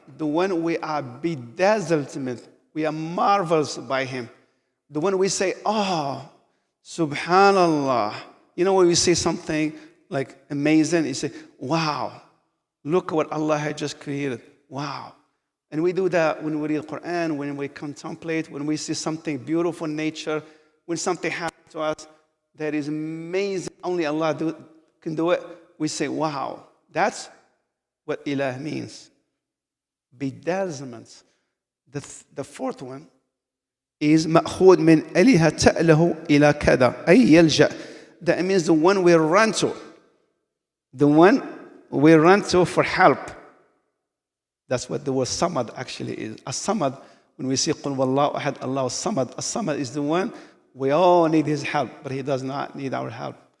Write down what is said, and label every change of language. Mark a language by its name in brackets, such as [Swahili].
[English] The one we are bedazzled with. We are marveled by Him. The one we say, oh, Subhanallah. When we say something like amazing, you say, wow, look what Allah had just created. Wow. And we do that when we read the Quran, when we contemplate, when we see something beautiful in nature, when something happens to us that is amazing, only Allah can do it, we say, wow. That's what ilah means. Bedazzlement. The fourth one is [Arabic] مأخوذ من أله تأله إلى كذا أي يلجأ. [English] That means the one we run to. The one we run to for help. That's what the word samad actually is. As-samad, when we say [Arabic] قُلْ وَاللَّهُ أَحَدْ اللَّهُ الصَّمَدْ, [English] as-samad is the one we all need His help, but He does not need our help.